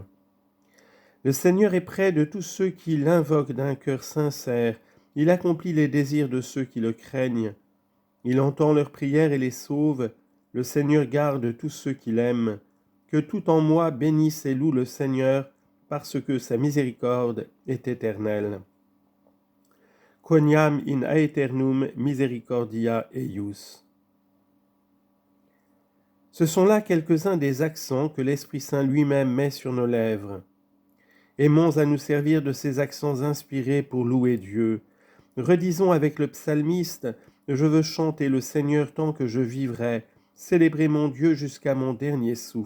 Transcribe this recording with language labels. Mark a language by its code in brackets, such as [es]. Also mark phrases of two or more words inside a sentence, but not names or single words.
[fr] Le Seigneur est près de tous ceux qui l'invoquent d'un cœur sincère, il accomplit les désirs de ceux qui le craignent. Il entend leurs prières et les sauve, le Seigneur garde tous ceux qui l'aiment. Que tout en moi bénisse et loue le Seigneur, parce que sa miséricorde est éternelle. [la] Quoniam in aeternum misericordia eius. [fr] Ce sont là quelques-uns des accents que l'Esprit Saint lui-même met sur nos lèvres. Aimons à nous servir de ces accents inspirés pour louer Dieu. Redisons avec le psalmiste « Je veux chanter le Seigneur tant que je vivrai, célébrer mon Dieu jusqu'à mon dernier souffle.